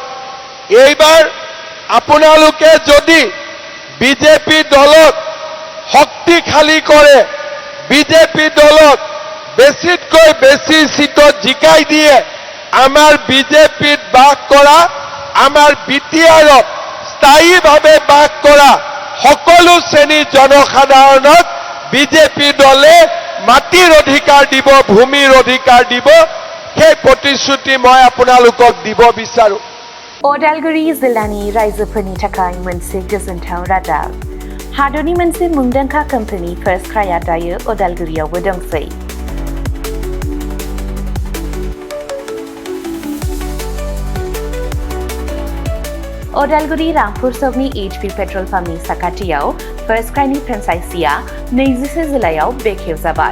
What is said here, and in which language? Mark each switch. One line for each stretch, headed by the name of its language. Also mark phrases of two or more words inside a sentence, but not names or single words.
Assamese: এইবাৰ আপোনালোকে যদি বিজেপি দলক শক্তিশালী কৰে, বিজেপি দলক বেছিতকৈ বেছি সিটত জিকাই দিয়ে, আমাৰ বিজেপিত বাস কৰা, আমাৰ বিটিআৰত স্থায়ীভাৱে বাস কৰা সকলো শ্ৰেণীৰ জনসাধাৰণক বিজেপি দলে মাটিৰ অধিকাৰ দিব, ভূমিৰ অধিকাৰ দিব। সেই প্ৰতিশ্ৰুতি মই আপোনালোকক দিব বিচাৰো।
Bodo: उदालगुरि जिल्लानि रायजोफोरनि थाखाय मोनसे गोजोनथाव रादाब। हादरनि मोनसे मुंदांखा कम्पानि फार्स्ट क्राया दायो उदालगुरियावबो दंसै। उदालगुरि रामपुर सकनि HP पेट्रल पाम्पनि साखाथियाव फार्स्ट क्रायनि फ्रेन्चाइजिया 24 जुलाइयाव बेखेवजाबाय।